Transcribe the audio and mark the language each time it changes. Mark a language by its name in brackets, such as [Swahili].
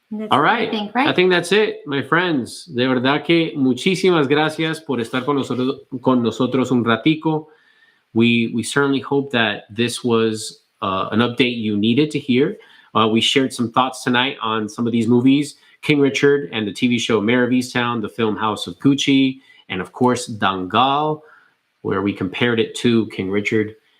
[English] All right. I think that's it, my friends. [Spanish] De verdad que muchísimas gracias por estar con nosotros un ratico. [English] We certainly hope that this was an update you needed to hear. We shared some thoughts tonight on some of these movies, King Richard and the TV show Mare of Eastown, the film House of Gucci, and of course Dangal, where we compared it to King Richard.